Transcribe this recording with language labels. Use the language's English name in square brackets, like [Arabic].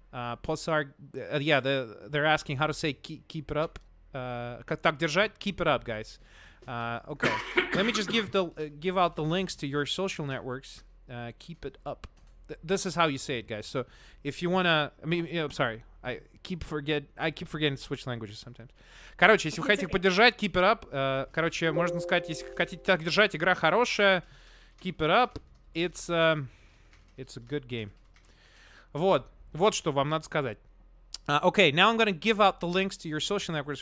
[English] They're asking how to say keep it up. [Russian] Как так держать? [English] Keep it up, guys. Okay, let me just give out the links to your social networks. Keep it up. This is how you say it, guys. So if you wanna, sorry, I keep forgetting to switch languages sometimes. [Russian] Короче, если вы хотите поддержать, [English] keep it up. [Russian] Короче, можно сказать, если хотите так держать, игра хорошая, keep it up. [English] It's a good game. [Russian] Вот что вам надо сказать. [English] Okay, now I'm gonna give out the links to your social networks.